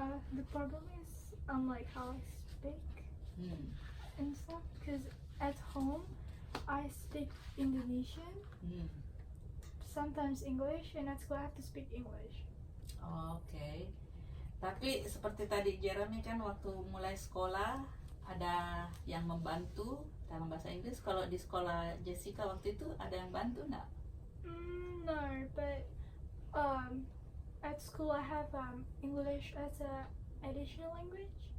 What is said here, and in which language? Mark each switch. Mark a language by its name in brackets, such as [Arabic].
[English] The problem is like how I speak Hmm. and stuff, because at home I speak Indonesian, Hmm. sometimes English, and at school I have to speak English. Oke. [Indonesian] Tapi seperti tadi Jeremy kan waktu mulai sekolah ada yang membantu dalam bahasa Inggris. Kalau di sekolah Jessica waktu itu ada yang bantu nggak? [English] No, but at school I have English as a additional language,